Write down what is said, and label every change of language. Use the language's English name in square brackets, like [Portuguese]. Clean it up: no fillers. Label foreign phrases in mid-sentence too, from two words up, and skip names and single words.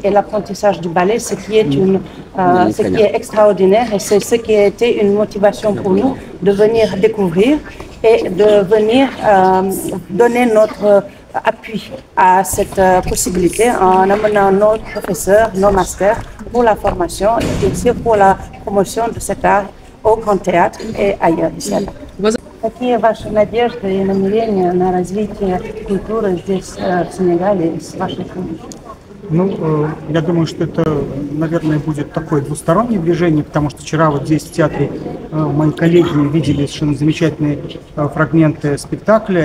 [French] et l'apprentissage du ballet, ce qui est extraordinaire et c'est ce qui a été une motivation pour nous de venir découvrir et de venir donner notre appui à cette possibilité en amenant nos professeurs, nos masters pour la formation et aussi pour la promotion de cet art au Grand Théâtre и ailleurs. [Russian] Какие ваши надежды и намерения на развитие культуры здесь, в Сенегале, с вашей помощью? Ну, я думаю, что это, наверное, будет такое двустороннее движение, потому что вчера вот здесь в театре мои коллеги видели совершенно замечательные фрагменты спектакля.